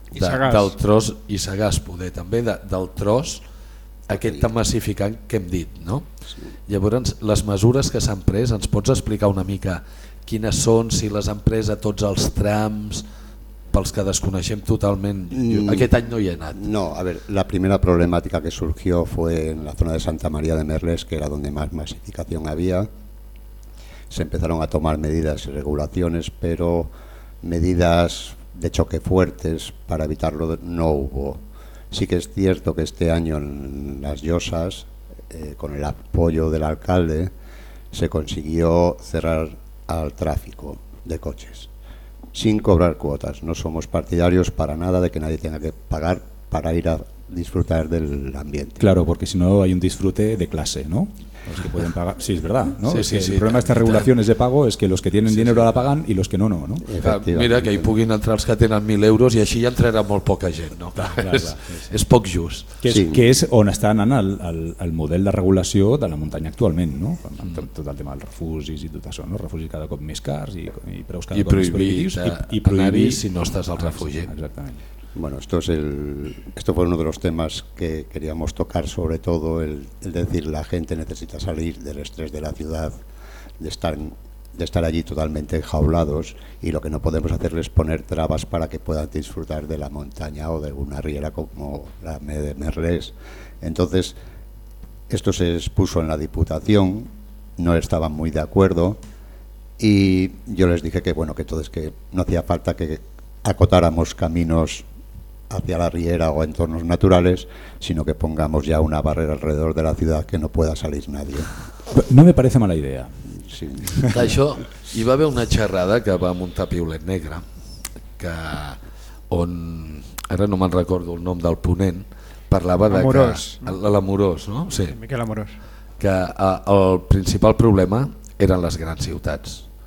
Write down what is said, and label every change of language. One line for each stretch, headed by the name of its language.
Catalan: Del tros i Sagàs poder també, del tros aquest tan massificant que hem dit, no? Sí. Llavors les mesures que s'han pres, ens pots explicar una mica quines són, si les han pres a tots els trams, pels que desconeixem totalment, aquest any no hi he anat.
Spanish: No, a ver, la primera problemàtica que surgió fue en la zona de Santa Maria de Merlès, que era donde más masificación había. Se empezaron a tomar medidas y regulaciones, pero medidas de choque fuertes para evitarlo no hubo. Sí que es cierto que este año en las Llosses, con el apoyo del alcalde, se consiguió cerrar al tráfico de coches sin cobrar cuotas. No somos partidarios para nada de que nadie tenga que pagar para ir a disfrutar del ambiente. Claro, porque si no hay un disfrute de clase, ¿no? Los que pueden pagar. Sí, es verdad, ¿no? Sí, sí, el sí, problema sí, de estas regulaciones de pago es que los que tienen dinero la pagan y los que no, ¿no?
Catalan: Mira, que hi puguin entrar els que tenen 1.000 euros i així hi entrarà molt poca gent, no? Clar, és poc just. Que és on està anant el model de regulació de la muntanya actualment, no? Tot el tema dels refugis i tot això, no? Refugis cada cop més cars i preus cada cop més prohibits. I prohibir si no estàs al refugi. Exactament.
Spanish: Bueno, esto fue uno de los temas que queríamos tocar, sobre todo el decir la gente necesita salir del estrés de la ciudad, de estar allí totalmente enjaulados, y lo que no podemos hacer es poner trabas para que puedan disfrutar de la montaña o de una riera como la de Merlès. Entonces, esto se expuso en la Diputación, no estaban muy de acuerdo y yo les dije que bueno, que entonces que no hacía falta que acotáramos caminos hacia la riera o entornos naturales, sino que pongamos ya una barrera alrededor de la ciudad que no pueda salir nadie. No me parece mala idea. Sí.
Catalan: D'això hi va haver una xerrada que va muntar Piulet Negre, que on ara no me'n recordo el nom del ponent, parlava de Amorós, que l'Amorós, no? Sí. Miquel Amorós. Que el principal problema eren les grans ciutats.